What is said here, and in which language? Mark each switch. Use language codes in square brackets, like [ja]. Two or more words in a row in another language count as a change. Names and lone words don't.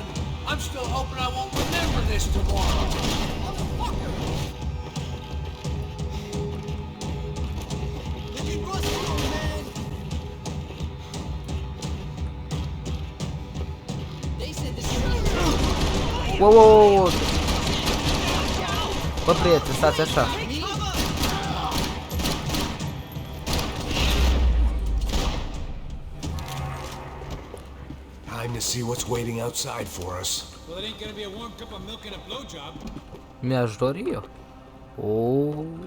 [en] I'm still hoping I won't remember this tomorrow. Motherfucker! Look at Russell, man. They said this is... Wow, wow, wow. [ro] Bă, prieteni, stați așa. [en] Time to see what's waiting outside for us. Well, it ain't gonna be a warm cup of milk and a blowjob. [ro] Mi-aș dori eu. Oh.